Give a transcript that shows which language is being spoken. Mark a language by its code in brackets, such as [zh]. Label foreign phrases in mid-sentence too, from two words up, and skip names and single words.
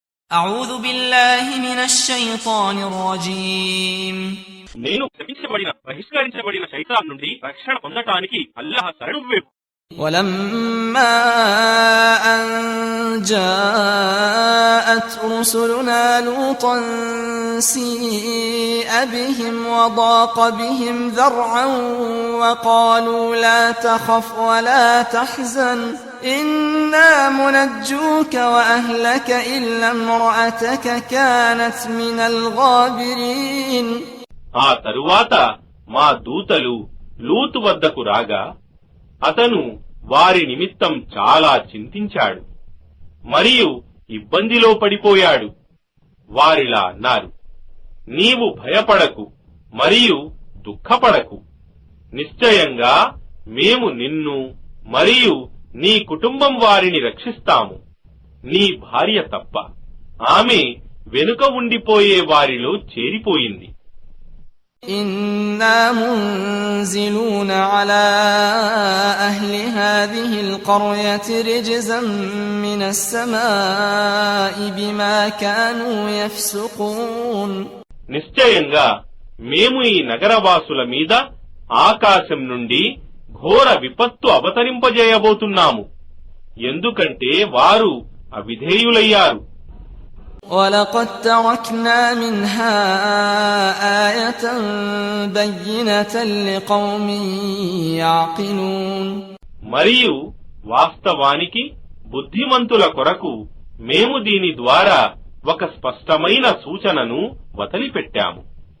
[ar] أعوذ بالله من الشيطان الرجيم [te] నేను శపించబడిన బహిష్కరించబడిన శైతాన్ నుండి రక్షణ పొందటానికి అల్లాహ్ శరణు వేపు. [ar] ولما أن جاءت رسلنا لوطا سيء بهم وضاق بهم ذرعا وقالوا لا تخف ولا تحزن إنا منجوك وأهلك إلا امرأتك كانت من الغابرين. [te] ఆ తరువాత మా దూతలు లూతు వద్దకు రాగా అతను వారి నిమిత్తం చాలా చింతించాడు మరియు ఇబ్బందిలో పడిపోయాడు. వారిలా అన్నారు, నీవు భయపడకు మరియు దుఃఖపడకు. నిశ్చయంగా మేము నిన్ను మరియు నీ కుటుంబం వారిని రక్షిస్తాము, నీ భార్య తప్ప. ఆమె వెనుక ఉండిపోయే వారిలో చేరిపోయింది. [ar] إنا منزلون على أهل هذه القرية رجزا من السماء بما كانوا يفسقون. [te] నిశ్చయంగా మేము ఈ నగరవాసుల మీద ఆకాశం నుండి ఘోర విపత్తు అవతరింపజేయబోతున్నాము, ఎందుకంటే వారు అవిధేయులయ్యారు. [ar] وَلَقَدْ تَرَكْنَا مِنْهَا آيَةً بَيِّنَةً لِقَوْمٍ يَعْقِلُونَ. [te] మరియు వాస్తవానికి బుద్ధిమంతుల కొరకు మేము దీని ద్వారా ఒక స్పష్టమైన సూచనను వదిలిపెట్టాము.